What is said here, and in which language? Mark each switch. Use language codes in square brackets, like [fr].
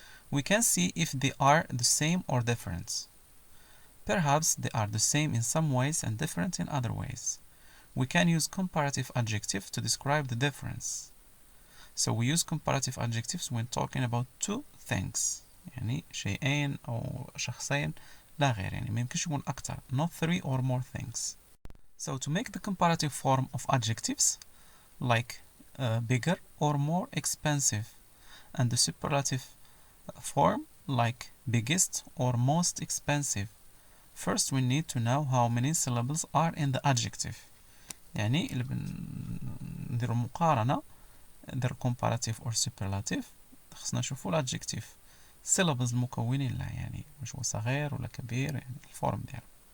[en] We can see if they are the same or different. Perhaps they are the same in some ways and different in other ways. We can use comparative adjectives to describe the difference. So we use comparative adjectives when talking about two things. [ar] يعني شيئين أو شخصين لا غير، يعني ما يمكنش يكون أكثر. [en] Not three or more things. So to make the comparative form of adjectives like bigger or more expensive, and the superlative form like biggest or most expensive, first we need to know how many syllables are in the adjective. [ar] يعني اللي نديرو مقارنة، ندير [en] comparative or superlative، [ar] خصنا نشوفو الادجكتيف syllables المكونين له، يعني واش هو صغير ولا كبير، يعني الفورم ديالو.